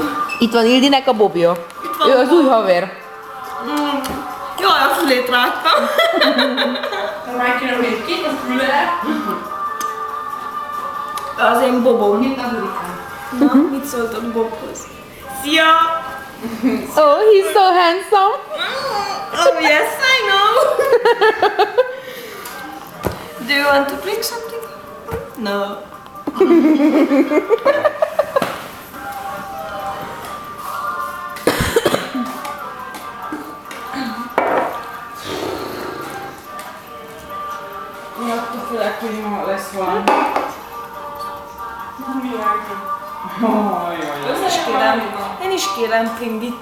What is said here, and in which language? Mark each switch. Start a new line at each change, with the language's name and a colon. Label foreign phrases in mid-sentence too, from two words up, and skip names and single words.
Hungarian: Itt van Ildinek a Bobja. Ő az új haver. Jaj, a fülét rágtam. Már kéne még két a füle. Az én Bobom. Mint a hurikán. Na, mit szóltok Bobhoz? Szia!
English: Oh, he's so handsome. Oh yes, I know. Do you want to drink something? No.
Hungarian: Attól félek, hogy ma lesz valami. Én is kérem Pringit.